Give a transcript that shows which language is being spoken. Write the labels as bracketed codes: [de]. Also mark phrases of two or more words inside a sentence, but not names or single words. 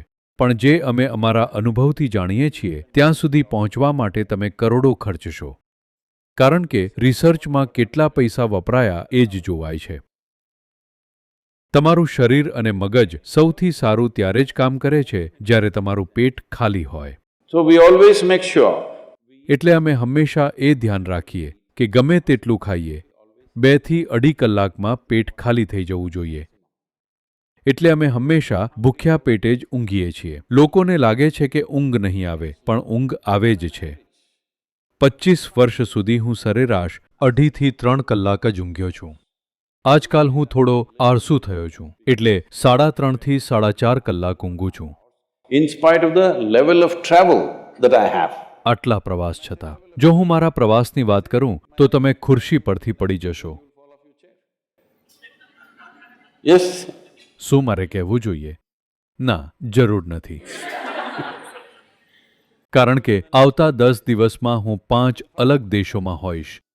[gu] પણ જે અમે અમારા અનુભવથી જાણીએ છીએ ત્યાં સુધી પહોંચવા માટે તમે કરોડો ખર્ચશો, કારણ કે રિસર્ચમાં કેટલા પૈસા વપરાયા એ જ જોવાય છે. તમારું શરીર અને મગજ સૌથી સારું ત્યારે જ કામ કરે છે જ્યારે તમારું પેટ ખાલી હોય. [en] So we always make sure. [gu] એટલે અમે હંમેશા એ ધ્યાન રાખીએ કે ગમે તેટલું ખાઈએ, 2 થી 2.5 કલાકમાં પેટ ખાલી થઈ જવું જોઈએ. એટલે અમે હંમેશા ભૂખ્યા પેટે જ ઊંઘીએ છીએ. લોકોને લાગે છે કે ઊંઘ નહીં આવે, પણ ઊંઘ આવે જ છે. 25 વર્ષ સુધી હું સરેરાશ 2.5 થી 3 કલાક જ ઊંઘ્યો છું. આજકાલ હું થોડો આળસુ થયો છું, એટલે 3.5 થી 4.5 કલાક ઊંઘું છું. [en] In spite of the level of travel that I have. [gu] આટલા પ્રવાસ છતાં. જો હું મારા પ્રવાસની વાત કરું તો તમે ખુરશી પરથી પડી જશો. [en] Yes. [gu] શું મારે કહેવું જોઈએ? ના, જરૂર નથી. કારણ કે આવતા 10 દિવસમાં હું 5 અલગ દેશોમાં હોઈશ.